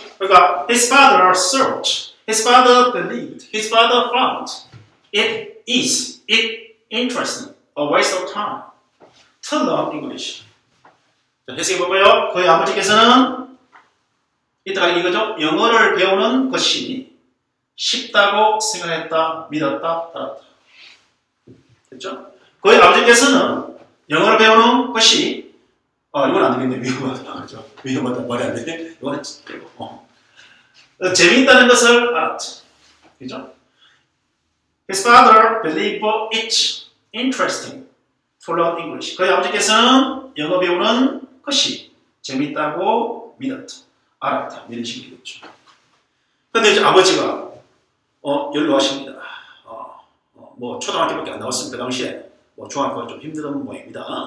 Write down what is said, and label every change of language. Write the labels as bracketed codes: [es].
[en] 그러니까 his father searched, his father believed, his father found it interesting, a waste of time to learn English. [ko] 자, 해석해 볼까요? 그의 아버지께서는 이따가 이거죠? 영어를 배우는 것이 쉽다고 생각했다, 믿었다, 따랐다. 됐죠? 그의 아버지께서는 영어를 배우는 것이 이건 안 되겠네. 위험하다. 그죠? 위험하다. 말이 안 되네. 이거는 빼고. 재미있다는 것을 알았죠. 그죠? [en] His father believed it interesting to learn English. [ko] 그의 아버지께서는 영어 배우는 것이 재미있다고 믿었다. 알았다. 이런 식이겠죠. 근데 이제 아버지가 연로하십니다. 뭐 초등학교밖에 안 나왔으니까 당시에 뭐 중학교가 좀 힘든 모양입니다.